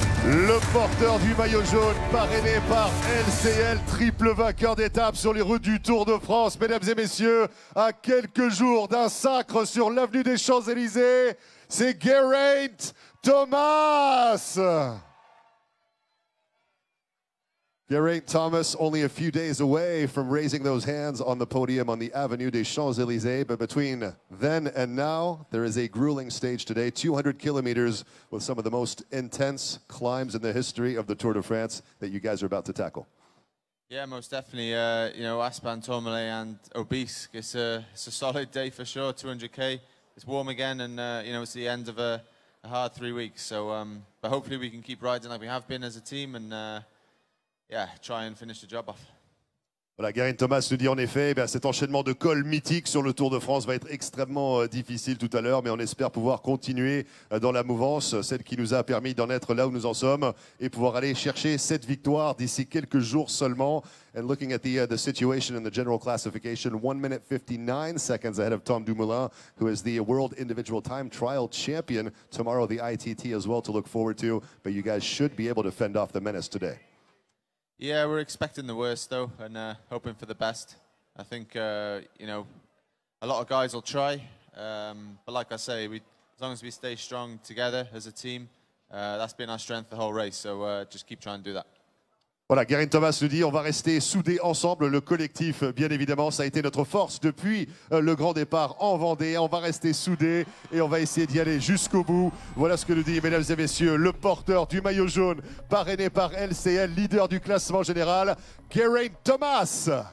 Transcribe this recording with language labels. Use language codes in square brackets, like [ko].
[fr] Le porteur du maillot jaune, parrainé par LCL, triple vainqueur d'étape sur les routes du Tour de France. Mesdames et messieurs, à quelques jours d'un sacre sur l'avenue des Champs-Élysées, c'est Geraint Thomas. [en] Geraint Thomas only a few days away from raising those hands on the podium on the Avenue des Champs-Élysées. But between then and now, there is a grueling stage today, 200 kilometers with some of the most intense climbs in the history of the Tour de France that you guys are about to tackle. Yeah, most definitely. You know, Aspan, Tourmalet and Obisque, it's a solid day for sure, 200k. It's warm again and, you know, it's the end of a hard 3 weeks. So, but hopefully we can keep riding like we have been as a team and, yeah, try and finish the job off. [fr] Voilà, Geraint Thomas nous dit en effet, cet enchaînement de cols mythiques sur le Tour de France va être extrêmement difficile tout à l'heure, mais on espère pouvoir continuer dans la mouvance, celle qui nous a permis d'en être là où nous en sommes et pouvoir aller chercher cette victoire d'ici quelques jours seulement. [en] And looking at the situation in the general classification, 1 minute 59 seconds ahead of Tom Dumoulin, who is the World Individual Time Trial Champion. Tomorrow the ITT as well to look forward to, but you guys should be able to fend off the menace today. Yeah, we're expecting the worst though, and hoping for the best. I think you know, a lot of guys will try, but like I say, as long as we stay strong together as a team, that's been our strength the whole race. So just keep trying to do that. [fr] Voilà, Geraint Thomas nous dit, on va rester soudés ensemble, le collectif, bien évidemment, ça a été notre force depuis le grand départ en Vendée. On va rester soudés et on va essayer d'y aller jusqu'au bout. Voilà ce que nous dit, mesdames et messieurs, le porteur du maillot jaune, parrainé par LCL, leader du classement général, Geraint Thomas.